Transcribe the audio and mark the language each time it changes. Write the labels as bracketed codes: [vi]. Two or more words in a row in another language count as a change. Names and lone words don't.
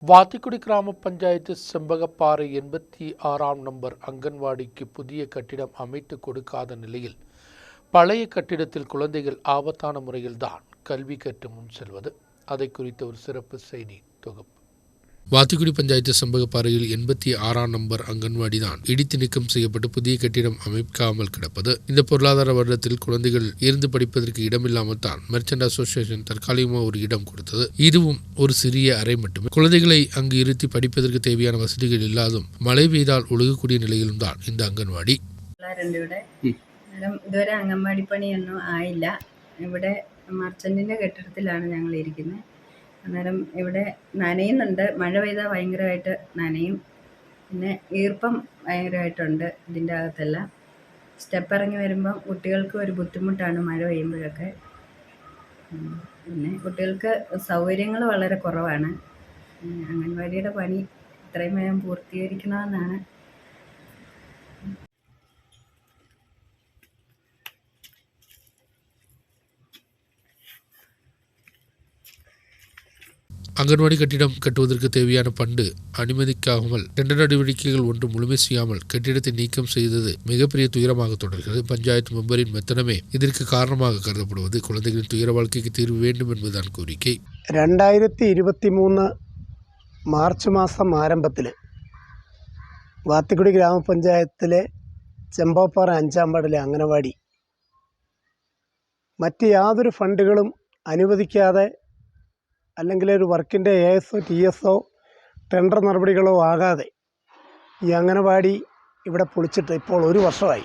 [ml] വാത്തിക്കുടി ഗ്രാമപഞ്ചായത്ത് [ta] செம்பகப்பாறை [ml] 86 നമ്പർ അംഗൻവാടിക്ക് പുതിയ [ta] கட்டிடம் அமைத்து கொடுக்காத நிலையில் பழைய கட்டிடத்தில் குழந்தைகள் ஆபத்தான முறையில் தான் கல்வி கற்று முன் செல்வது. அதை குறித்த ஒரு சிறப்பு செய்தி தொகுப்பு. வாத்திக்குடி பஞ்சாயத்து செம்பகப்பாறையில் 86 நம்பர் அங்கன்வாடி தான் இடித்து நீக்கம் செய்யப்பட்டு புதிய கட்டிடம் அமைக்காமல் கிடப்பது. இந்த பொருளாதார வருடத்தில் குழந்தைகள் இருந்து படிப்பதற்கு இடமில்லாமல் தான் மெர்ச்சன்ட் அசோசியேஷன் தற்காலிகமாக ஒரு இடம் கொடுத்தது. இதுவும் ஒரு சிறிய அறை மட்டுமே. குழந்தைகளை அங்கு இருத்தி படிப்பதற்கு தேவையான வசதிகள் இல்லாதும் மழை பெய்தால் ஒழுகக்கூடிய நிலையிலும் தான் இந்த അംഗൻവാടി. [ml] ഇതുവരെ അംഗൻവാടി പണിയൊന്നും ആയില്ല. ഇവിടെ മർച്ചന്റിന്റെ കെട്ടിടത്തിലാണ് ഞങ്ങൾ ഇരിക്കുന്നത്. അന്നേരം ഇവിടെ നനയുന്നുണ്ട്. മഴ പെയ്താൽ ഭയങ്കരമായിട്ട് നനയും. പിന്നെ ഈർപ്പം ഭയങ്കരമായിട്ടുണ്ട് ഇതിൻ്റെ അകത്തെല്ലാം. സ്റ്റെപ്പ് ഇറങ്ങി വരുമ്പം കുട്ടികൾക്ക് ഒരു ബുദ്ധിമുട്ടാണ് മഴ പെയ്യുമ്പോഴൊക്കെ. പിന്നെ കുട്ടികൾക്ക് സൗകര്യങ്ങൾ വളരെ കുറവാണ്. അംഗൻവാടിയുടെ പണി എത്രയും വേഗം പൂർത്തീകരിക്കണമെന്നാണ്. [ta] அங்கன்வாடி கட்டிடம் கட்டுவதற்கு தேவையான பண்டு அனுமதிக்காமல் டெண்டர் நடவடிக்கைகள் ஒன்று முழுமை செய்யாமல் கட்டிடத்தை நீக்கம் செய்தது மிகப்பெரிய துயரமாக தொடர்கிறது. பஞ்சாயத்து மெம்பரின் மெத்தனமே இதற்கு காரணமாக கருதப்படுவது. குழந்தைகளின் துயர வாழ்க்கைக்கு தீர்வு வேண்டும் என்பதுதான் கோரிக்கை. [ml] 2023 മാർച്ച് മാസം ആരംഭത്തിൽ വാത്തിക്കുടി ഗ്രാമപഞ്ചായത്തിലെ ചെമ്പകപ്പാറ 5-ാം വാർഡിലെ അംഗനവാടി മറ്റ് യാതൊരു ഫണ്ടുകളും അനുവദിക്കാതെ അല്ലെങ്കിൽ ഒരു വർക്കിൻ്റെ ASO TSO ടെൻഡർ നടപടികളോ ആകാതെ ഈ അംഗനവാടി ഇവിടെ പൊളിച്ചിട്ട് ഇപ്പോൾ 1 വർഷമായി.